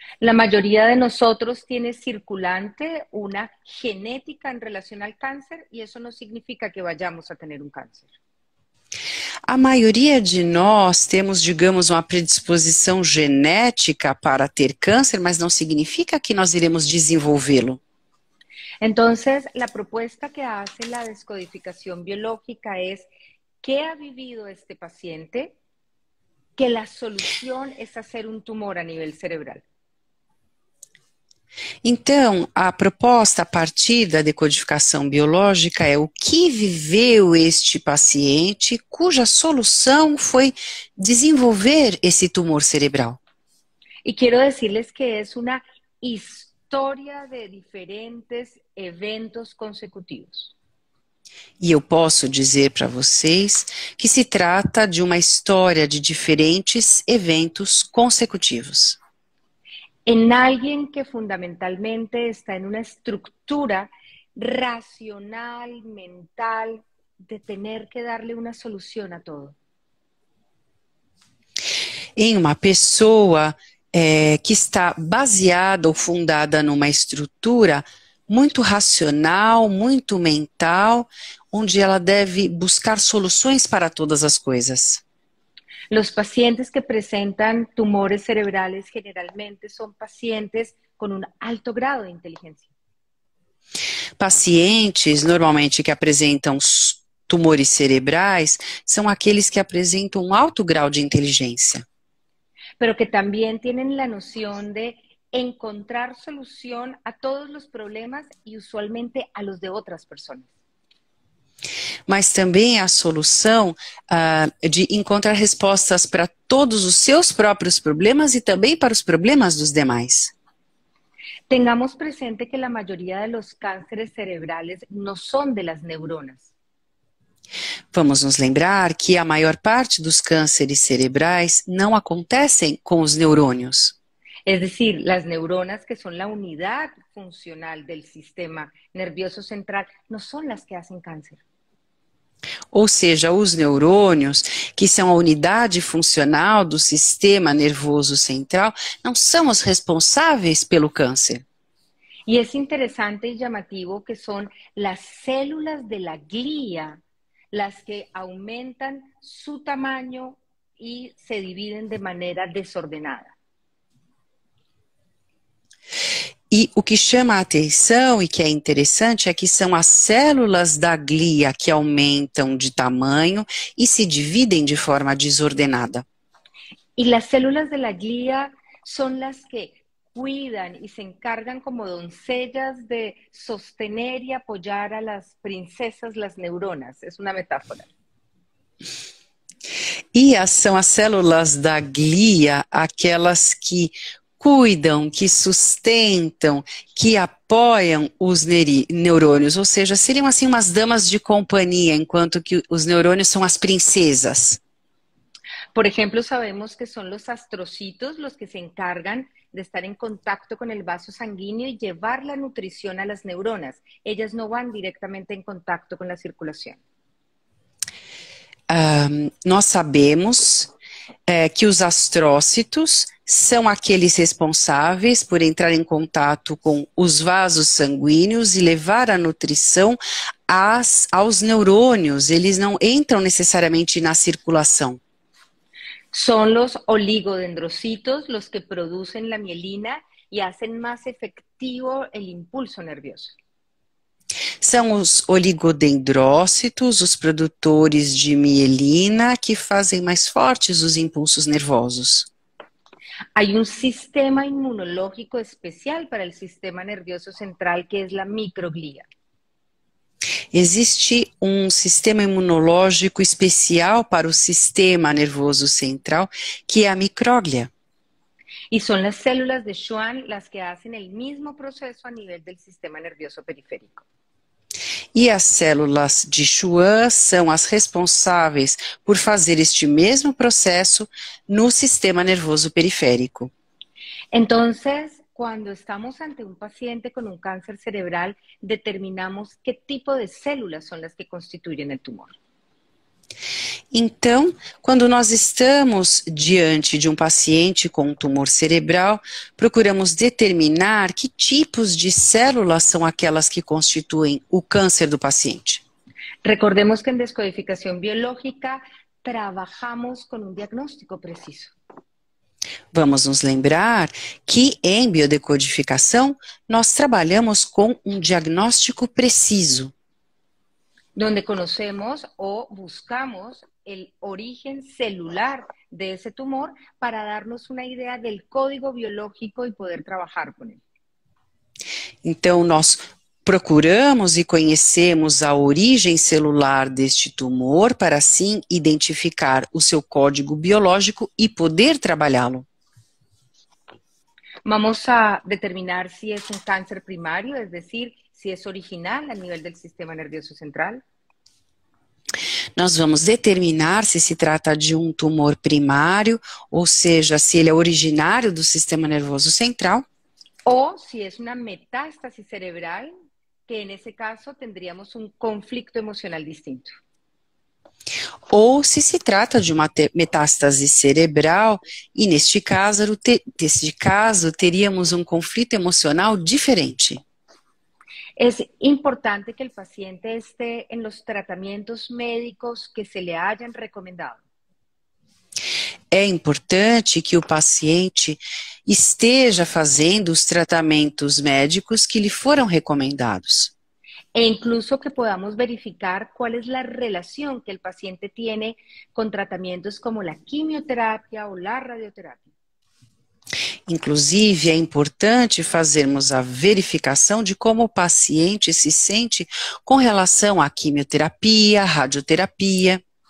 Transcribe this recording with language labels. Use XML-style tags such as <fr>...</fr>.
<es>La mayoría de nosotros tiene circulante una genética en relación al cáncer y eso no significa que vayamos a tener un cáncer.</es> <pt>A maioria de nós temos, digamos, uma predisposição genética para ter câncer, mas não significa que nós iremos desenvolvê-lo.</pt> <es>Entonces, la propuesta que hace la descodificación biológica es ¿qué ha vivido este paciente? Que la solución es hacer un tumor a nivel cerebral.</es> <pt>Então, a proposta a partir da decodificação biológica é o que viveu este paciente cuja solução foi desenvolver esse tumor cerebral.</pt> <es>Y quiero decirles que es una historia de diferentes eventos consecutivos.</es> <pt>E eu posso dizer para vocês que se trata de uma história de diferentes eventos consecutivos.</pt> <es>En alguien que fundamentalmente está en una estructura racional, mental, de tener que darle una solución a todo.</es> <pt>Em uma pessoa que está baseada ou fundada numa estrutura muito racional, muito mental, onde ela deve buscar soluções para todas as coisas.</pt> <es>Los pacientes que presentan tumores cerebrales generalmente son pacientes con un alto grado de inteligencia.</es> <pt>Pacientes, normalmente, que apresentam tumores cerebrais, são aqueles que apresentam um alto grau de inteligência.</pt> <es>Pero que también tienen la noción de encontrar solución a todos los problemas y usualmente a los de otras personas.</es> <pt>Mas também a solução de encontrar respostas para todos os seus próprios problemas e também para os problemas dos demais.</pt> <es>Tengamos presente que la mayoría de los cánceres cerebrales no son de las neuronas.</es> <pt>Vamos nos lembrar que a maior parte dos cânceres cerebrais não acontecem com os neurônios.</pt> <es>Es decir, las neuronas, que son la unidad funcional del sistema nervioso central, no son las que hacen cáncer.</es> <pt>Ou seja, os neurônios, que são a unidade funcional do sistema nervoso central, não são os responsáveis pelo câncer.</pt> <es>Y es interesante y llamativo que son las células de la glía las que aumentan su tamaño y se dividen de manera desordenada.</es> <pt>E o que chama a atenção e que é interessante é que são as células da glia que aumentam de tamanho e se dividem de forma desordenada.</pt> <es>Y las células de la glía son las que cuidan y se encargan como doncellas de sostener y apoyar a las princesas, las neuronas. Es una metáfora.</es> <pt>E são as células da glia aquelas que cuidam, que sustentam, que apoiam os neurônios, ou seja, seriam assim umas damas de companhia, enquanto que os neurônios são as princesas.</pt> <es>Por ejemplo, sabemos que son los astrocitos los que se encargan de estar en contacto con el vaso sanguíneo y llevar la nutrición a las neuronas. Ellas no van directamente en contacto con la circulación.</es> <pt>Nós sabemos que os astrócitos são aqueles responsáveis por entrar em contato com os vasos sanguíneos e levar a nutrição aos neurônios. Eles não entram necessariamente na circulação.</pt> <es>Son los oligodendrocitos los que producen la mielina y hacen más efectivo el impulso nervioso.</es> <pt>São os oligodendrócitos, os produtores de mielina, que fazem mais fortes os impulsos nervosos.</pt> <es>Hay un sistema inmunológico especial para el sistema nervioso central que es la microglia.</es> <pt>Existe um sistema imunológico especial para o sistema nervoso central, que é a micróglia.</pt> <es>Y son las células de Schwann las que hacen el mismo proceso a nivel del sistema nervioso periférico.</es> <pt>E as células de Schwann são as responsáveis por fazer este mesmo processo no sistema nervoso periférico.</pt> <es>Entonces, cuando estamos ante un paciente con un cáncer cerebral, determinamos qué tipo de células son las que constituyen el tumor.</es> <pt>Então, quando nós estamos diante de um paciente com um tumor cerebral, procuramos determinar que tipos de células são aquelas que constituem o câncer do paciente.</pt> <es>Recordemos que en descodificación biológica trabajamos con un diagnóstico preciso.</es> <pt>Vamos nos lembrar que em biodecodificação nós trabalhamos com um diagnóstico preciso.</pt> <es>Donde conocemos o buscamos el origen celular de ese tumor para darnos una idea del código biológico y poder trabajar con él.</es> <pt>Então, nós procuramos e conhecemos a origem celular deste tumor para, assim, identificar o seu código biológico e poder trabalhá-lo.</pt> <es>Vamos a determinar si es un cáncer primario, es decir, si es original a nivel del sistema nervioso central.</es> <pt>Nós vamos determinar se se trata de um tumor primário, ou seja, se ele é originário do sistema nervoso central.</pt> <es>O si es una metástasis cerebral, que en ese caso tendríamos un conflicto emocional distinto.</es> <pt>Ou se trata de uma metástase cerebral, e neste caso teríamos um conflito emocional diferente.</pt> <es>Es importante que el paciente esté en los tratamientos médicos que se le hayan recomendado.</es> <pt>É importante que o paciente esteja fazendo os tratamentos médicos que lhe foram recomendados.</pt> <es>E incluso que podamos verificar cuál es la relación que el paciente tiene con tratamientos como la quimioterapia o la radioterapia.</es> <pt>Inclusive, é importante fazermos a verificação de como o paciente se sente com relação à quimioterapia, radioterapia.</pt>